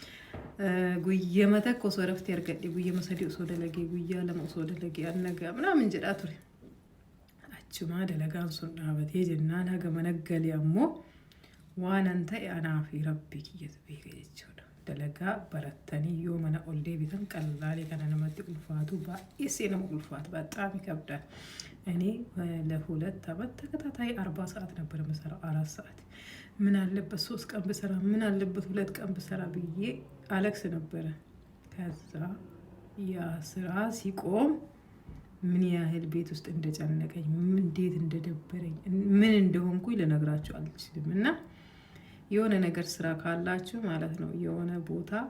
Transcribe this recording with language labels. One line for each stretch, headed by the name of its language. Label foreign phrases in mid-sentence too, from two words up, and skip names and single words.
Oromo: guyyama takka osoo rafti argadhe guyyama sadii osoo dalagee guyyaa lama osoo dalagee annagaa ምናምን jedhaa ture. Chuma dalagaan sun dhaabatee jennaan haga mana galee ammoo waan an ta'e anaa fi rabbi kiyyatu beeka jechuudha. dalagaa barattanii yoo mana ol deebitan qallaalee kana namatti ulfaatu baay'ee nama ulfaatu
Amharic: በጣም ይከብዳል። እኔ ለሁለት አመት ተከታታይ 40 ሰዓት ነበር የምሰራው 4 ሰዓት ምን አለበት 3 ቀን ብሰራ ምን አለበት 2 ቀን ብሰራ ብዬ አለክስ ነበረ። ከዛ ያ ስራ ሲቆም ምን ያህል ቤት ውስጥ እንደጨነቀኝ እንዴት እንደደበረኝ ምን እንደሆንኩኝ ልነግራችሁ አልችልም። እና የሆነ ነገር ስራ ካላችሁ ማለት ነው የሆነ ቦታ